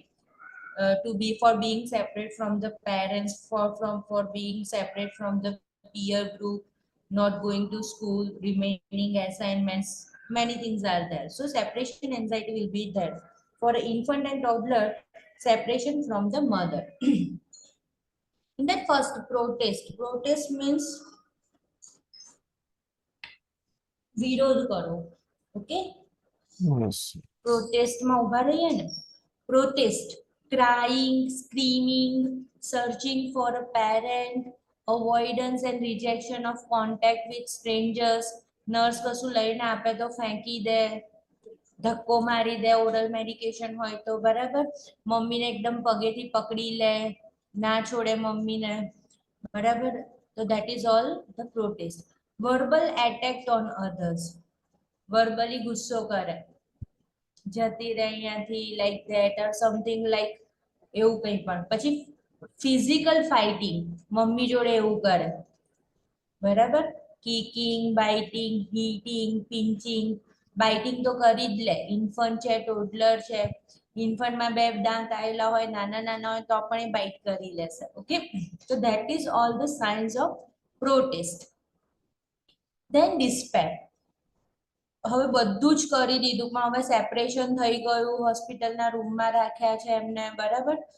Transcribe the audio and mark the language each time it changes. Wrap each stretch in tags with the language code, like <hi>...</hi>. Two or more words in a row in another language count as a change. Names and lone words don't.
<en>To be for being separate from the parents, for being separate from the peer group, not going to school, remaining assignments, many things are there. So separation anxiety will be there. For infant and toddler, separation from the mother. In that first protest means</en> <gu>વિરોધ કરો,</gu> <en>okay? Yes.</en> <gu>Protest માં ઉભા રહીએ ને,</gu> <en>protest, crying, screaming, searching for a parent, avoidance and rejection of contact with strangers,</en> <gu>nurse કશું લઈને આપે તો ફેંકી દે, ધક્કો મારી દે,</gu> <en>oral medication</en> <gu>હોય તો, બરાબર, મમ્મીને એકદમ પગેથી પકડી લે, ના છોડે મમ્મીને, બરાબર.</gu> <en>તો that is all the protest. Verbal attack on others, verbally</en> <gu>ગુસ્સો કરે, જતી રહે અહીંયાથી,</gu> <en>like that or something like</en> <gu>એવું કંઈ પણ.</gu> <en>પછી physical fighting,</en> <gu>મમ્મી જોડે એવું કરે, બરાબર,</gu> <en>kicking, biting, hitting, pinching.</en> <gu>બાઇટિંગ તો કરી જ લે, ઇન્ફન્ટ છે, ટોડલર છે, ઇન્ફન્ટમાં બે દાંત આવેલા હોય, નાના નાના હોય તો પણ એ બાઇટ કરી લેશે, ઓકે?</gu> <en>તો that is all the signs of protest. then despair,</en> <gu>હવે બધું જ કરી દીધું પણ હવે સેપરેશન થઈ ગયું,</gu> <en>hospitalના roomમાં</en> <gu>રાખ્યા છે એમને, બરાબર.</gu>